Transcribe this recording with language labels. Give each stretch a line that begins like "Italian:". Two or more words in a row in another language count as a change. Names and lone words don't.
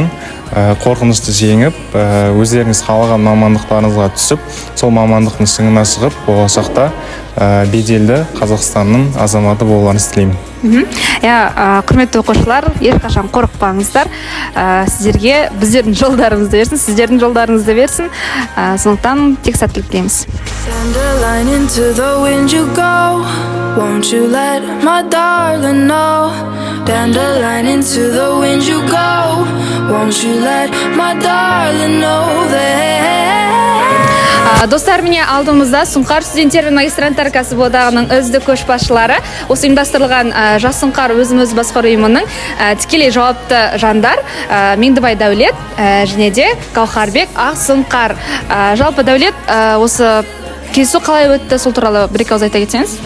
Kazakh: Қорқынышты жеңіп, өздеріңіз қалаған мамандықтарыңызға түсіп, сол мамандықтың шыңына шығып, болашақта беделді Қазақстанның азаматы болуларыңызды тілеймін. Құрметті оқушылар, ешқашан қорықпаңыздар. Сіздерге біздердің жолдарымызды берсін, сіздердің жолдарыңызды берсін. Сондықтан тек сәттілік тілейміз.
English: Send a line into the wind you go. Won't you let my darling know? Dandelion into the wind you go. Won't you let my darling know that?
Kazakh: Достар, міне алдымызда Сұңқар студенттер мен магистранттар кәсіподағының үздік көшбасшылары. Осы ұйымдастырылған Жас Сұңқар өзін-өзі басқару ұйымының тікелей жауапты жандар Меңдібай Дәулет және де Гаухарбек Ақсұңқар. Жалпы Дәулет, осы кездесу қалай өтті, сол туралы бір-екі ауыз айта кетсеңіз?